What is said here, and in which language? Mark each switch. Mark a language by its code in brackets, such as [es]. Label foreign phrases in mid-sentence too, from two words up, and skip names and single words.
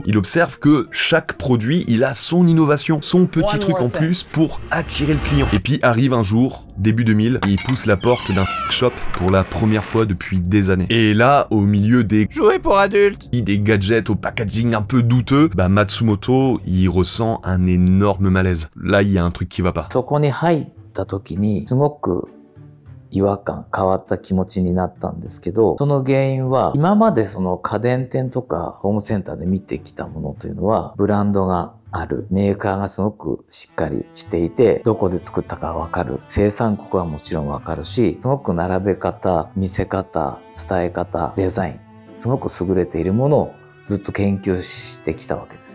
[fr] Il observe que chaque produit, il a son innovation, son petit truc en plus pour attirer le client. Et puis arrive un jour, début 2000, il pousse la porte d'un shop pour la première fois depuis des années. Et là, au milieu des jouets pour adultes, des gadgets au packaging un peu douteux, Matsumoto, il ressent un énorme malaise. Là, il y a un truc qui va pas. [ja] 違和感、変わった気持ちになったんですけど、その原因は今までその家電店とかホームセンターで見てきたものというのはブランドがある、メーカーがすごくしっかりしていて、どこで作ったかわかる、生産国はもちろんわかるし、すごく並べ方、見せ方、伝え方、デザイン、すごく優れているものをずっと研究してきたわけですよ。